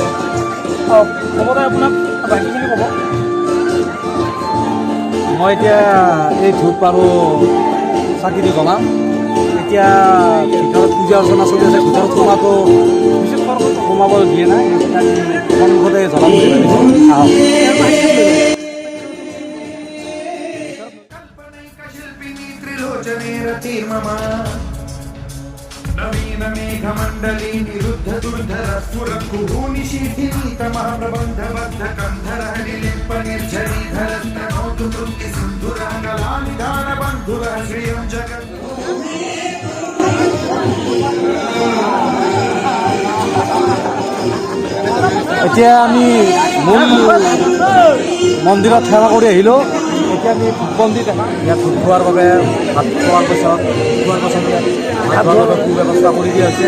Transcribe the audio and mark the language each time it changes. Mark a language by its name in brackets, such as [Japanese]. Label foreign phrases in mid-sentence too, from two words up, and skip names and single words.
[Assamese] হ'ব দে আপোনাক বাকীখিনি ক'ব। মই এতিয়া এই ধূপ আৰু চাকি দি বনাম। এতিয়া ভিতৰত পূজা অৰ্চনা চলি আছে, ভিতৰত সোমাব দিয়ে নাই, সন্মুখতে জ্বলাম বুলি ভাবিছোঁ। আহক। [Sanskrit] कल्पनैकशिल्पिनी त्रिलोचने रति मम नवीन मेघमण्डली निरुद्ध दुर्धर स्फुरकुहूनि शीथिनी तमः प्रबन्धबद्ध कन्धरहरिलिप्प निर्झरीधरस्तनोतु कृत्ति सिन्धुरः कलानिधान बन्धुरः श्रियं जगत् [Assamese] এতিয়া আমি মূল মন্দিৰত সেৱা কৰি আহিলোঁ। এতিয়া আমি ধূপবন্তি দেখাম। ইয়াত ধূপ খোৱাৰ বাবে ভাত খোৱাৰ পিছত ভাত খোৱাৰ বাবে সুব্যৱস্থা কৰি দিয়া হৈছে।